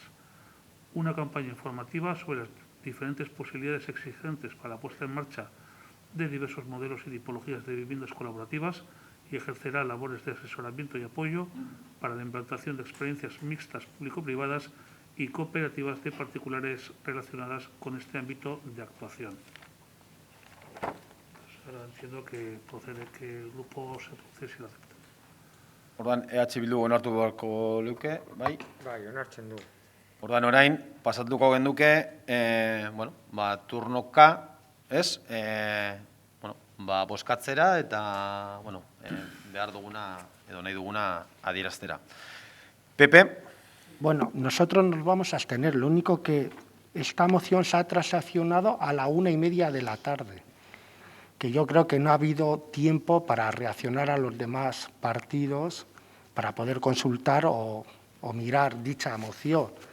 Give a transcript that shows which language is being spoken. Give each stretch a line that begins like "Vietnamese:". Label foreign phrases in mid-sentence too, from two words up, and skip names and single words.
Spanish: Una campaña informativa sobre las diferentes posibilidades existentes para la puesta en marcha de diversos modelos y tipologías de viviendas colaborativas y ejercerá labores de asesoramiento y apoyo para la implantación de experiencias mixtas público-privadas y cooperativas de particulares relacionadas con este ámbito de actuación. Ahora entiendo que procede que el grupo se procese y lo acepte.
Basque: Orduan, EH Bildu onartu beharko luke, bai? Bai, onartzen du. Orduan, orain, pasatuko genduke, turnoka, ez? Bozkatzera eta, behar duguna, edo nahi duguna adieraztera. Pepe?
Spanish: Bueno, nosotros nos vamos a abstener. Lo único que esta moción se ha transaccionado a la 1:30 de la tarde, que yo creo que no ha habido tiempo para reaccionar a los demás partidos para poder consultar o mirar dicha moción.